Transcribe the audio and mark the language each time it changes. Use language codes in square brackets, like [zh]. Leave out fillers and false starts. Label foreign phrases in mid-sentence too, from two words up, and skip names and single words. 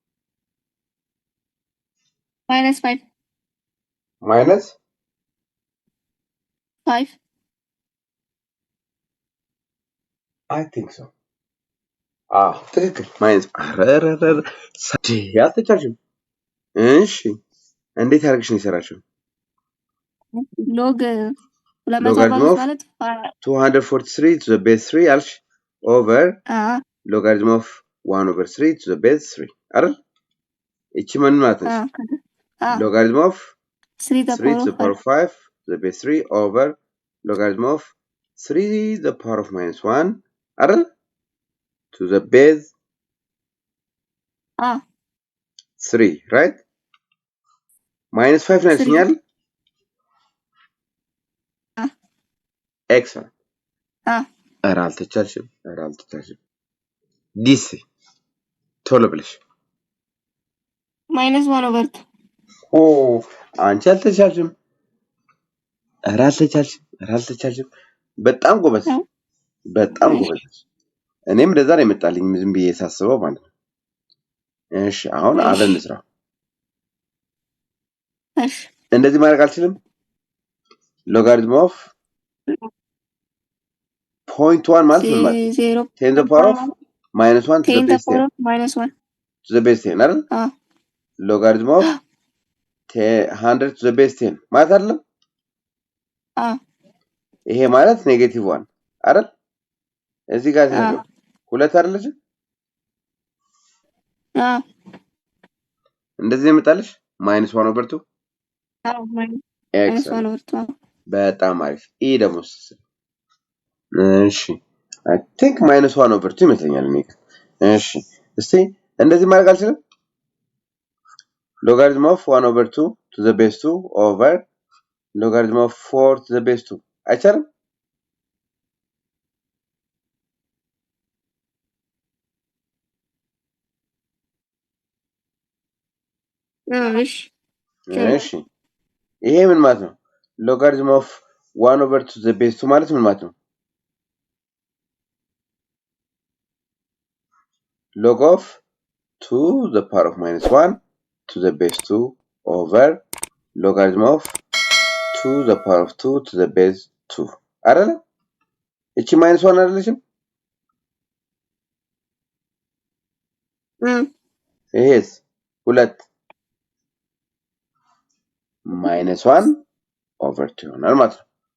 [en] minus 5 minus 5 I think so [am] ትክክል ማይነስ አረረረ ያልተቻልሽም እሺ እንዴት አድርግሽ ነው የሰራችው [en] logarithm of 243 to the base 3 አልሽ over logarithm of 1 over 3 to the base 3 አይደል [am] እቺ ምን ማለት ነው [en] logarithm of 3 to the power of 5 to the base 3 over logarithm of 3 to the power of minus 1 አይደል to the base 3 right minus 5 [am] ነው ያልሽኛል [en] excellent [am] አልተቻልሽም ዲስ ቶሎ ብለሽ [en] minus 1 over 2 [am] አንቺ አልተቻልሽም አልተቻልሽም በጣም ጎበዝ እኔም እንደዛ ነው የመጣልኝ ዝም ብዬ ሳስበው ማለት ነው እሺ አሁን አብረን እንስራ እሺ እንደዚህ ማድረግ አልችልም [en] logarithm of 0.1 [am] ማለት ምን ማለት [en] 10 to the power of minus 1 to the base 10 to the base 10 አይደል logarithm of 100 to the base 10 [am] ማለት አይደለም ይሄ ማለት ኔጌቲቭ 1 አይደል እዚህ ጋር ተነገሩ ሁለት አይደለች እንደዚህ የመጣልሽ [en] minus 1 over 2 minus 1 over 2 [am] በጣም አሪፍ ኢ ደግሞ እሺ [en] I think minus 1 over 2 [am] ይመስለኛል እኔ እሺ እስቲ እንደዚህ ማድረግ አልችልም [en] logarithm of 1 over 2 to the base 2 over logarithm of 4 to the base 2 አይቻልም [am] እሺ ይሄ ምን ማለት ነው [en] logarithm of 1 over 2 to the base 2 [am] ማለት ምን ማለት ነው [en] log of 2 to the power of minus 1 to the base 2 over logarithm of 2 to the power of 2 to the base 2 [am] አይደለ እቺ [en] minus 1 [am] አይደለችም ይሄስ ሁለት [en] minus 1 over 2 [am] ይሆናል ማለት ነው